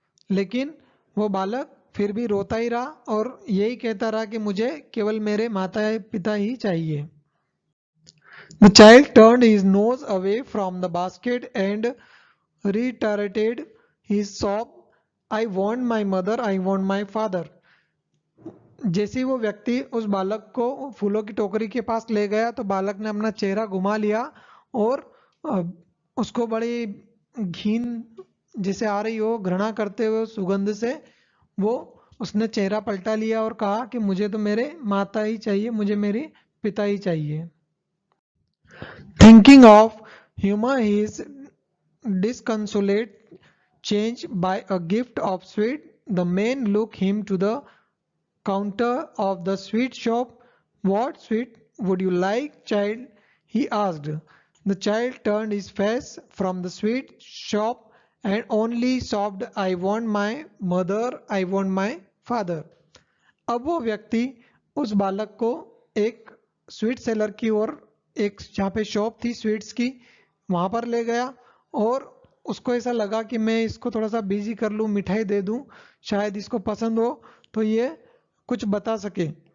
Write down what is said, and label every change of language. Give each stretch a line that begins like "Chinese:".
Hindi: लेकिन वो बालक फिर भी रोता ही रहा और यही कहता रहा कि मुझे केवल मेरे माता पिता ही चाहिए।
English: The child turned his nose away from the basket and reiterated his sob, I want my mother, I want my father.
Hindi: जैसे ही वो व्यक्ति उस बालक को फूलों की टोकरी के पास ले गया तो बालक ने अपना चेहरा घुमा लिया और उसको बड़ी घिन जैसे आ रही हो घृणा करते हुए उस सुगंध से, वो उसने चेहरा पलटा लिया और कहा कि मुझे तो मेरे माता ही चाहिए, मुझे मेरे पिता ही चाहिए।
English: Thinking of humor, his disconsolate change by a gift of sweet, the man looked him to the counter of the sweet shop. What sweet would you like, child? He asked. The child turned his face from the sweet shop and only sobbed, I want my mother, I want my father.
Hindi: अब वो व्यक्ति उस बालक को एक sweet seller की ओर, एक जहाँ पे शॉप थी स्वीट्स की, वहां पर ले गया और उसको ऐसा लगा कि मैं इसको थोड़ा सा बिजी कर लूँ, मिठाई दे दूँ, शायद इसको पसंद हो तो ये कुछ बता सके।